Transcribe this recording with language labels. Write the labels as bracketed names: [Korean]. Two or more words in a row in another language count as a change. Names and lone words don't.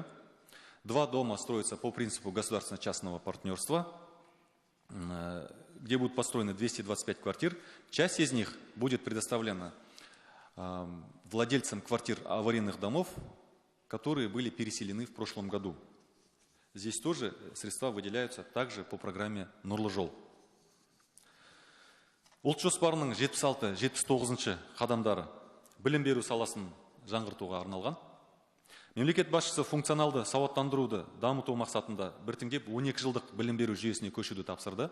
[Russian] 2 дома строятся по принципу государственно-частного партнерства, где будут построены 225 квартир. Часть из них будет предоставлена владельцам квартир аварийных домов, которые были переселены в прошлом году. Здесь тоже средства выделяются также по программе Нурлы жол. [Kazakh] Ұлт жоспарының 76-79 қадамдары білім беру саласын жаңғыртуға арналған. Мемлекет басшысы функционалды сауаттандыруды дамыту мақсатында біртіндеп 12 жылдық білім беру жүйесіне көшуді тапсырды.